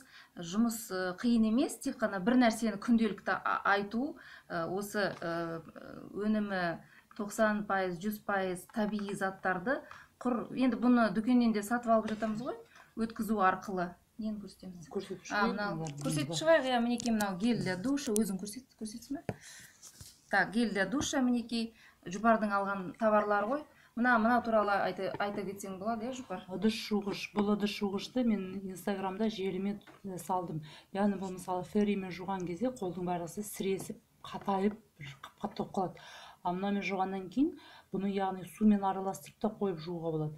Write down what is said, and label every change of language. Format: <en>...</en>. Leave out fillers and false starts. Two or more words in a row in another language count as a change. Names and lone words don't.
<kk>Жұмыс қиын емес, тек қана бір нәрсені күнделікті айту, осы өнімі 90%, 100% табиғи заттарды енді бұны дүкеннен де сатып алып жатамыз ғой, өткізу арқылы. Нені көрсетеміз? Көрсетіп шығайық, иә, мінекей мынау</kk> <ru>гель для душа,</ru> <kk>өзің көрсетсің бе?</kk> <ru>Так, гель для душа,</ru> <kk>мінекей Жұпардың алған товарлар ғой. Мына туралы айта кетсең болады, иә, Жұпар? Ыдыс жуғыш. Бұл ыдыс жуғышты мен Инстаграмда желіме салдым. Яғни бұл мысалы ферримен жуған кезде қолдың барлығы сіресіп, қатайып, қатты болып қалады. Ал мынамен жуғаннан кейін бұны яғни сумен араластырып та қойып жууға болады.</kk>